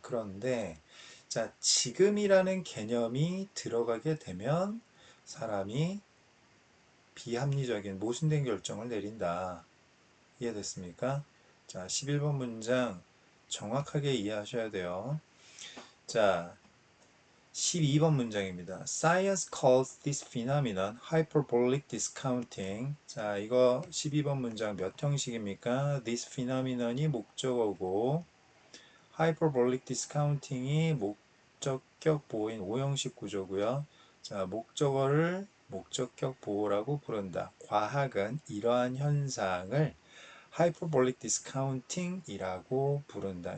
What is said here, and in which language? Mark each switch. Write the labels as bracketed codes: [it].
[ko] 그런데 자, 지금이라는 개념이 들어가게 되면 사람이 비합리적인 모순된 결정을 내린다. 이해됐습니까? 자, 11번 문장 정확하게 이해하셔야 돼요. 자, 12번 문장입니다. [en] Science calls this phenomenon hyperbolic discounting. [ko] 자, 이거 12번 문장 몇 형식입니까? This phenomenon이 목적어고 hyperbolic discounting이 목적격 보호인 5형식 구조고요. 자, 목적어를 목적격 보호라고 부른다. 과학은 이러한 현상을 hyperbolic discounting이라고 부른다.